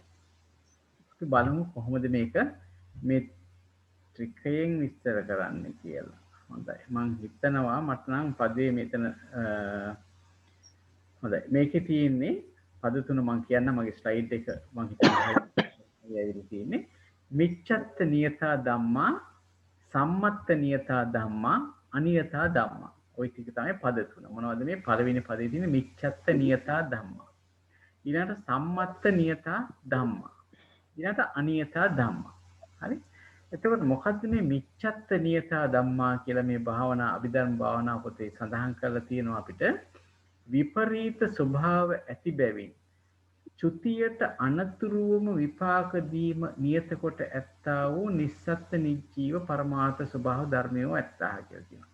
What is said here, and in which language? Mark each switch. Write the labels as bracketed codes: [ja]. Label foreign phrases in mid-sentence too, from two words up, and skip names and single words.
[si] අපි බලමු කොහොමද මේක මේ ත්‍රිකයෙන් විස්තර කරන්නේ කියලා. හොඳයි. මම හිතනවා මට නම් පදේ මෙතන හොඳයි. මේකේ තියෙන්නේ පද තුන මම කියන්න මගේ ස්ලයිඩ් එක මම හිතනවා ඇවිල්ලා තියෙන්නේ. [pi] මිච්ඡත්ත නියතා ධම්මා, සම්මත්ත නියතා ධම්මා, අනියතා ධම්මා. [si] ওই ටික තමයි පද තුන. මොනවද මේ පළවෙනි පදේ තියෙන [pi] මිච්ඡත්ත නියතා ධම්මා. ඊළඟට සම්මත්ත නියතා ධම්මා. ඊළඟට අනියතා ධම්මා. හරි? [si] එතකොට මොකද්ද මේ [pi] මිච්ඡත්ත නියතා ධම්මා [si] කියලා මේ භාවනා අභිධර්ම භාවනා පොතේ සඳහන් කරලා තියෙනවා අපිට විපරීත ස්වභාව ඇති බැවින් චුතියට අනතුරුවම විපාක දීම නියත කොට ඇත්තා වූ නිස්සත්ත නිජීව පරමාර්ථ ස්වභාව ධර්මයෝ ඇත්තා කියලා කියනවා.